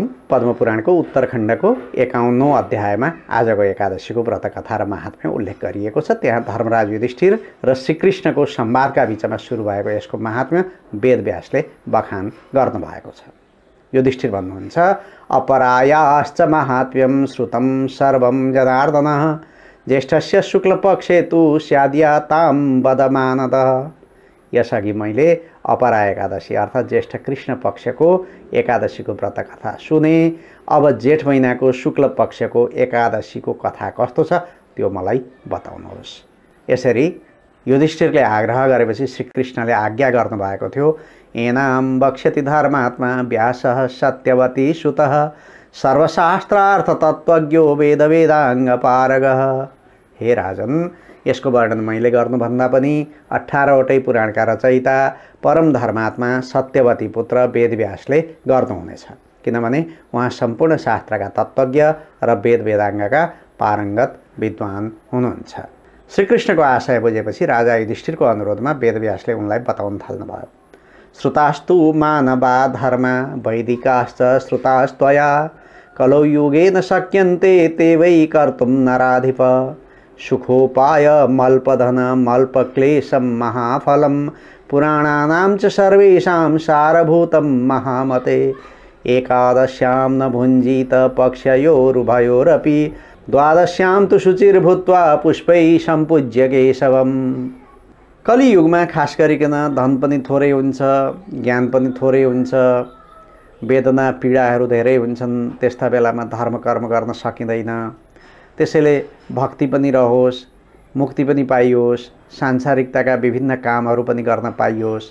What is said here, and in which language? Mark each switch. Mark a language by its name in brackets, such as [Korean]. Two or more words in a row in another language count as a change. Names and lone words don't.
[Nepali] पद्मपुराणको उत्तरखण्डको 51औं अध्यायमा आजको एकादशीको व्रत कथा र महात्म्य उल्लेख गरिएको छ। त्यहाँ धर्मराज युधिष्ठिर र श्रीकृष्णको संवादका बीचमा सुरु भएको यसको महात्म्य वेदव्यासले बखान गर्नुभएको छ। युधिष्ठिर भन्नुहुन्छ, [Sanskrit] अपरायाश्च महात्म्यं श्रुतं सर्वं जनार्दनः ज्येष्ठस्य शुक्लपक्षे तु स्याद्यातां वदमानदः। [Nepali] यसअघि मैले अपरा एकादशी अर्थात् ज्येष्ठ कृष्ण पक्षको एकादशीको व्रत कथा सुने। अब जेठ महिनाको शुक्ल पक्षको एकादशीको कथा कस्तो छ त्यो मलाई बताउनुहोस्। यसरी युधिष्ठिरले आग्रह गरेपछि श्रीकृष्णले आज्ञा गर्नुभएको थियो, [Sanskrit] एनाम वक्ष्यति धर्मात्मा व्यासः सत्यवती सुतः सर्वशास्त्रार्थ तत्त्वज्ञो वेद वेदाङ्ग पारगः। [Nepali] हे राजन, यसको वर्णन मैले गर्नुभन्दा पनि 18वटै पुराणका रचयिता परम धर्मात्मा सत्यवती पुत्र वेदव्यासले गर्नुहुनेछ, किनभने उहाँ सम्पूर्ण शास्त्रका तत्त्वज्ञ र वेद वेदाङ्गका पारङ्गत विद्वान हुनुहुन्छ। श्रीकृष्णको आशय बुझेपछि राजा युधिष्ठिरको अनुरोधमा वेदव्यासले उनलाई बताउन थाल्नुभयो। [Sanskrit] श्रुतास्तु मानवा धर्मा वैदिकाश्च श्रुतास्त्वया कलौ युगेन शक्यन्ते ते वै कर्तुं नराधिप सुखोपाय मल्पधन मल्पक्लेशं महाफलं पुराणानां च सर्वेषां सारभूतं महामते एकादश्यां न भुञ्जीत पक्षयोरुभयोरपि द्वादश्यां तु शुचिर्भूत्वा पुष्पैः सम्पूज्य केशवम्। [Nepali] कलियुगमा खास गरिकन धन पनि थोरै हुन्छ, ज्ञान पनि थोरै हुन्छ, वेदना पीडाहरू धेरै हुन्छन्। त्यस्ता बेलामा धर्म कर्म गर्न सकिँदैन। त्यसैले भक्ति पनि रहोस्, मुक्ति पनि पाइयोस्, सांसारिकताका विभिन्न कामहरू पनि गर्न पाइयोस्।